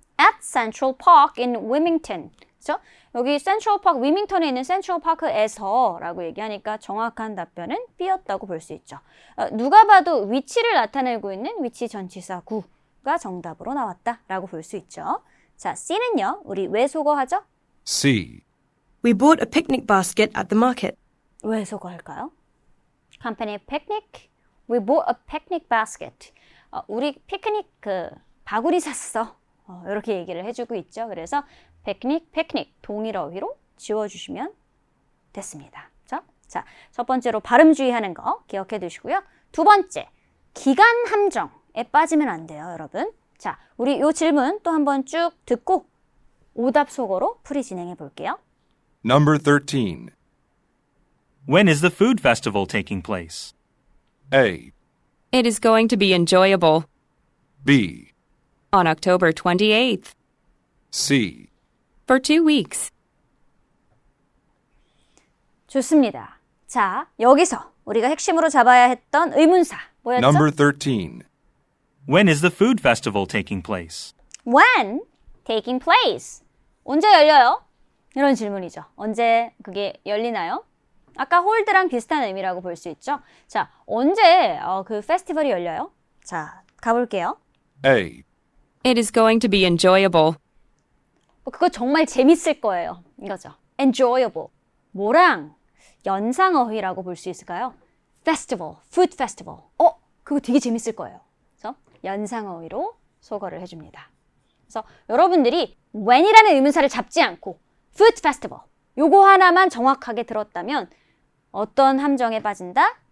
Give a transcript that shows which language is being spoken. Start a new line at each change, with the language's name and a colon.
English: At Central Park in Wilmington.
Korean: 그렇죠? 여기 Central Park, 위밍턴에 있는 Central Park에서 라고 얘기하니까 정확한 답변은 B였다고 볼 수 있죠. 누가 봐도 위치를 나타내고 있는 위치 전치사 구가 정답으로 나왔다 라고 볼 수 있죠. 자, C는요. 우리 왜 소거하죠?
English: C, We bought a picnic basket at the market.
Korean: 왜 소거할까요?
English: Company picnic. We bought a picnic basket.
Korean: 우리 피크닉 바구니 샀어. 이렇게 얘기를 해주고 있죠. 그래서 picnic 동일 어휘로 지워주시면 됐습니다. 자, 첫 번째로 발음 주의하는 거 기억해 두시고요. 두 번째, 기간 함정에 빠지면 안 돼요, 여러분. 자, 우리 이 질문 또 한번 쭉 듣고 오답 속어로 풀이 진행해 볼게요.
English: Number 13. When is the food festival taking place? A, It is going to be enjoyable. B, On October 28th. C, For 2 weeks.
Korean: 좋습니다. 자, 여기서 우리가 핵심으로 잡아야 했던 의문사 뭐였죠?
English: Number 13. When is the food festival taking place? When taking place.
Korean: 언제 열려요? 이런 질문이죠. 언제 그게 열리나요? 아까 hold랑 비슷한 의미라고 볼 수 있죠. 자, 언제 그 페스티벌이 열려요? 자, 가볼게요.
English: A, It is going to be enjoyable.
Korean: 그거 정말 재밌을 거예요. 이거죠. enjoyable. 뭐랑 연상어휘라고 볼 수 있을까요?
English: festival, food festival.
Korean: 그거 되게 재밌을 거예요. 그래서 연상어휘로 소거를 해줍니다. 그래서 여러분들이 when이라는 의문사를 잡지 않고 food festival 요거 하나만 정확하게 들었다면 어떤 함정에 빠진다?